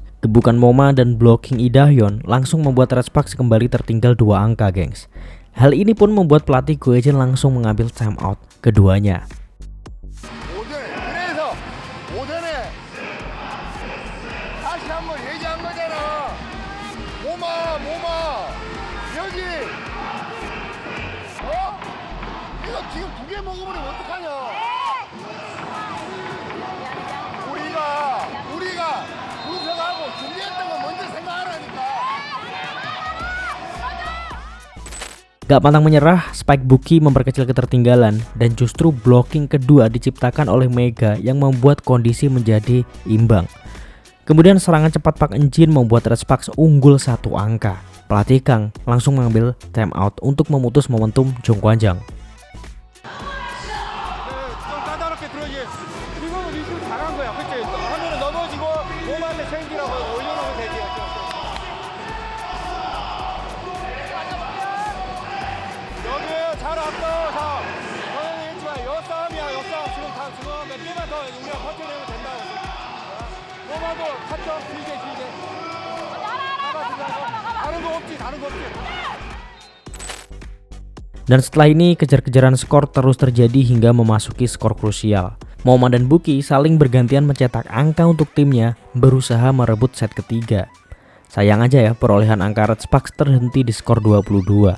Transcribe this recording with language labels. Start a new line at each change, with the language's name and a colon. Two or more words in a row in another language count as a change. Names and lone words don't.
Indonesian: Gebukan Moma dan blocking Lee Da-hyun langsung membuat Red Sparks kembali tertinggal 2 angka, gengs. Hal ini pun membuat pelatih Goichen langsung mengambil timeout keduanya.
Korean: 지금 2개 먹어버리면 어떡하냐? 우리가 분석하고 준비했던 거 먼저 생각하라니까.
Indonesian: Gak pantang menyerah, Spike Buki memperkecil ketertinggalan dan justru blocking kedua diciptakan oleh Mega yang membuat kondisi menjadi imbang. Kemudian serangan cepat Park Eun-jin membuat Red Sparks unggul 1 angka. Pelatih Kang langsung mengambil time out untuk memutus momentum Jong Kwan-jang.
Korean: 좀 까다롭게 들어오지. 지금은 리시브 잘한 거야. 그치? 하면은 넘어지고 몸한테 챙기라고 올려놓으면 되지. 여기 잘 왔어. 자, 선생님 했지만 역싸움이야. 역싸움. 지금 몇 개만 더 우리가 버텨내면 된다고. 몸하고 타점 길게. 다른 거 없지.
Indonesian: Dan setelah ini kejar-kejaran skor terus terjadi hingga memasuki skor krusial. Momo dan Buki saling bergantian mencetak angka untuk timnya, berusaha merebut set ketiga. Sayang aja ya, perolehan angka Red Sparks terhenti di skor 22.